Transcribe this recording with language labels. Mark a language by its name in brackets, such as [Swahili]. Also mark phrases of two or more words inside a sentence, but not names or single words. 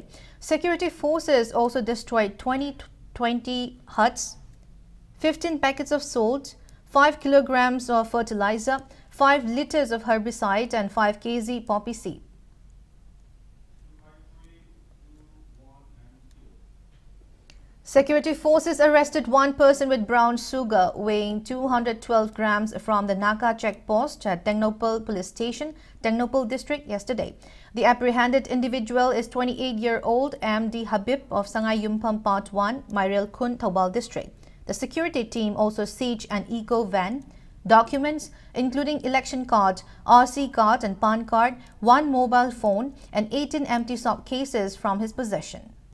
[English] Security forces also destroyed 20 huts, 15 packets of salt, 5 kilograms of fertilizer, 5 liters of herbicide and 5 kg poppy seed. Security forces arrested one person with brown sugar weighing 212 grams from the Naka checkpost at Tengnopal police station, Tengnopal district yesterday. The apprehended individual is 28-year-old MD Habib of Sangai Yumpam Part 1, Mairel Kun, Thobal district. The security team also seized an eco van, documents including election card, RC card and PAN card, one mobile phone and 18 empty sock cases from his possession.